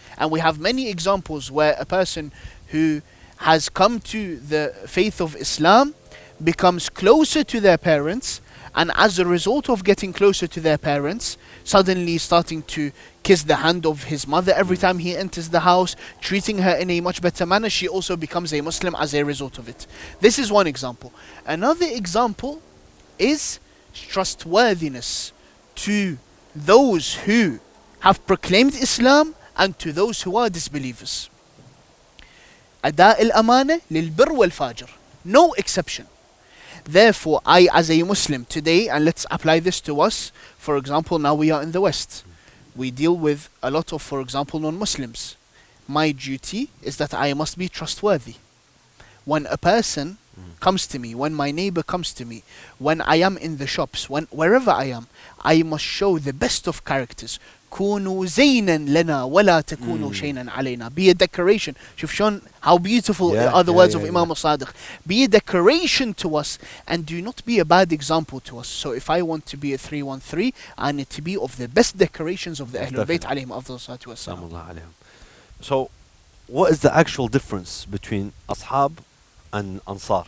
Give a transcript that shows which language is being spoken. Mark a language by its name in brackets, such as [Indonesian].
[English] And we have many examples where a person who has come to the faith of Islam becomes closer to their parents, and as a result of getting closer to their parents, suddenly starting to kiss the hand of his mother every time he enters the house, treating her in a much better manner, she also becomes a Muslim as a result of it. This is one example. Another example is trustworthiness to those who have proclaimed Islam and to those who are disbelievers. [Arabic] أداء الأمانة للبر والفاجر. [English] No exception. Therefore, I as a Muslim today, and let's apply this to us, for example, now we are in the West. We deal with a lot of, for example, non-Muslims. My duty is that I must be trustworthy. When a person comes to me, when my neighbor comes to me, when I am in the shops, wherever I am, I must show the best of characters. [Arabic] كونوا زينا لنا ولا تكونوا شيئا علينا. [English] Be a decoration. You've shown how beautiful are the words of Imam Sadiq. Be a decoration to us and do not be a bad example to us. So if I want to be a 313, I need to be of the best decorations of the Ahlul Bayt alayhim afdal salatu wassalam. So what is the actual difference between Ashab and Ansar?